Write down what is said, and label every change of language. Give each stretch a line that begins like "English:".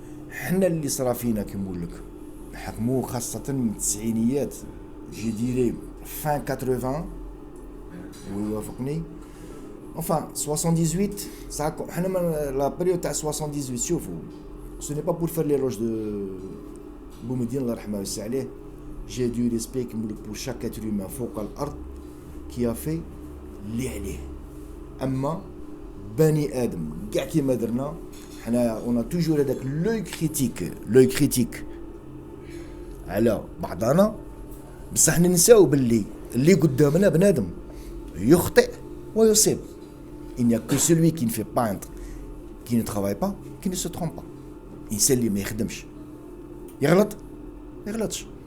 Arabic: حنا اللي صرا فينا كي نقول لك نحكمو خاصة من التسعينيات، جي ديري fin 80 ويوافقني.
French: Enfin 78 ça حنا la période تاع 78 شوفوا ce n'est pas pour faire l'éloge de بومدين
Arabic: الله يرحمه ويسع عليه.
French: J'ai du respect pour chaque être humain
Arabic: فوق الأرض
French: qui a fait اللي عليه.
Arabic: أما بني آدم كاع كيما درنا حنا
French: on a toujours
Arabic: هذاك
French: l'œil critique
Arabic: على بعضنا، بصح ننساو باللي اللي قدامنا بنادم يخطئ ويصيب.
French: Il n'y a que celui qui ne fait pas qui ne travaille pas qui ne se trompe pas.
Arabic: الإنسان اللي ما يخدمش يغلط ما يغلطش.